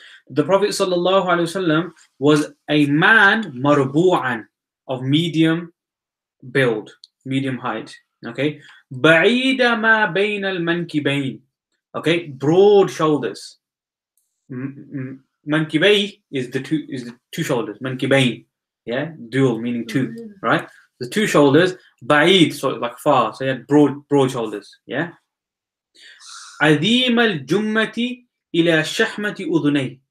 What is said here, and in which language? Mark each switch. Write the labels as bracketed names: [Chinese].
[English] The Prophet sallallahu alaihi wasallam was a man marbu'an, of medium build, medium height. [Arabic] Okay, بعيد ما بين المنكبين. [English] Okay, broad shoulders. Mankibay is the two shoulders. Mankibain, yeah, dual meaning two, right? The two shoulders. Ba'id, so like far. So he had broad shoulders, yeah. [Arabic] Adhim al-jummati ila shahmati udhunay.